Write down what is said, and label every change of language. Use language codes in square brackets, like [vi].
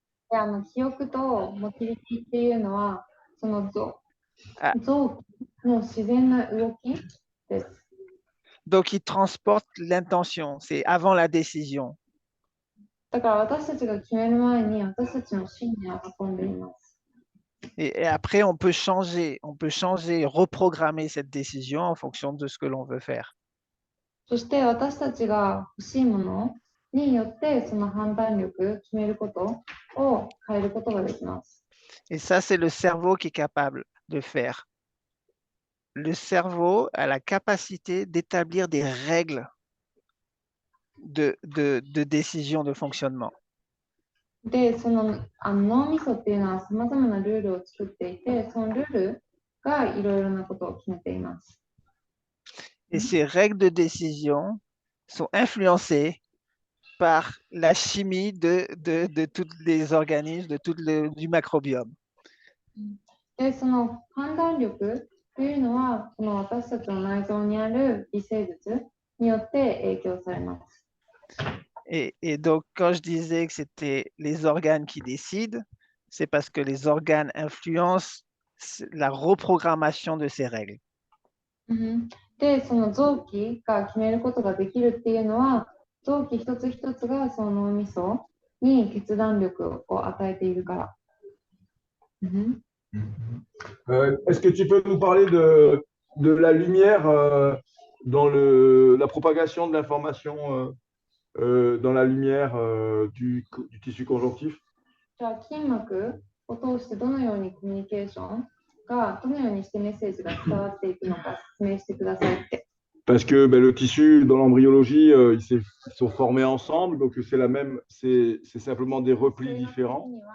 [ja] で、記憶とモティリティっていうのは、その臓器の自然な動きです。 [fr] Donc, il transporte l'intention, c'est avant la décision. [ja] だから私たちが決める前に私たちの信念を運んでいます。 [fr] Et après, on peut changer, reprogrammer cette décision en fonction de ce que l'on veut faire. [ja] そして私たちが欲しいものによってその判断力、決めることを変えることができます。 [fr] Et ça, c'est le cerveau qui est capable de faire. Le cerveau a la capacité d'établir des règles de décision, de fonctionnement. [ja] で、その脳みそっていうのはさまざまなルールを作っていて、そのルールがいろいろなことを決めています。 [fr] Et ces règles de décision sont influencées par la chimie de tous les organismes, du macrobiome. [ja] で、その判断力というのは、この私たちの内臓にある微生物によって影響されます。 [fr] Et donc, quand je disais que c'était les organes qui décident, c'est parce que les organes influencent la reprogrammation de ces règles. [ja] うん、で、その臓器が決めることができるっていうのは、臓器一つ一つがその脳みそに決断力を与えているから。 [fr] Est-ce que tu peux nous parler de la lumière dans la propagation de l'information dans la lumière du tissu conjonctif? [ja] じゃあ、筋膜を通してどのようにコミュニケーションが、どのようにしてメッセージが伝わっていくのか説明してくださいって。 [fr] Parce que ben, le tissu, dans l'embryologie, ils sont formés ensemble, donc c'est la même, c'est simplement des replis différents.